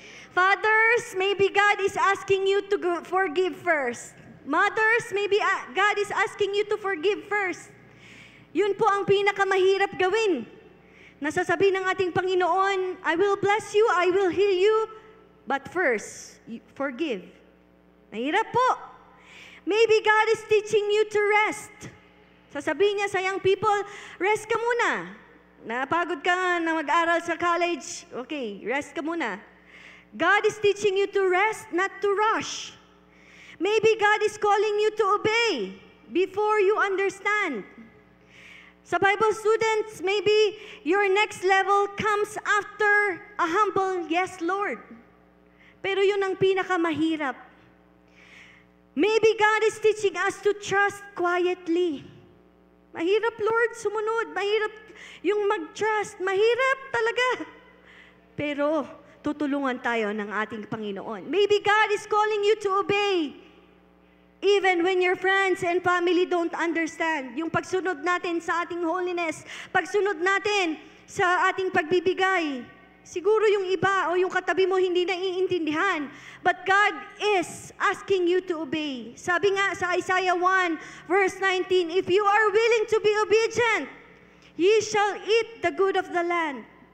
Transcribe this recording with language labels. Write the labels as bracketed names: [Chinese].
[English] Fathers, maybe God is asking you to forgive first. Mothers, maybe God is asking you to forgive first. [Filipino] Yun po ang pinakamahirap gawin. Nasasabihin ng ating Panginoon, [English] I will bless you, I will heal you, but first, forgive. [Filipino] Mahirap po. [English] Maybe God is teaching you to rest. [Filipino] Sasabihin niya sa young people, rest ka muna. Napagod ka na mag-aral sa college, okay, rest ka muna. [English] God is teaching you to rest, not to rush. Maybe God is calling you to obey before you understand. Sa Bible students, maybe your next level comes after a humble, yes, Lord. [Filipino] Pero yun ang pinakamahirap. [English] Maybe God is teaching us to trust quietly. [Filipino] Mahirap, Lord, sumunod. Mahirap yung mag-trust. Mahirap talaga. Pero tutulungan tayo ng ating Panginoon. [English] Maybe God is calling you to obey. Even when your friends and family don't understand. [Filipino] Yung pagsunod natin sa ating holiness. Pagsunod natin sa ating pagbibigay. Siguro yung iba o yung katabi mo hindi naiintindihan. [English] But God is asking you to obey. [Filipino] Sabi nga sa Isaiah 1 verse 19, [English] if you are willing to be obedient, ye shall eat the good of the land.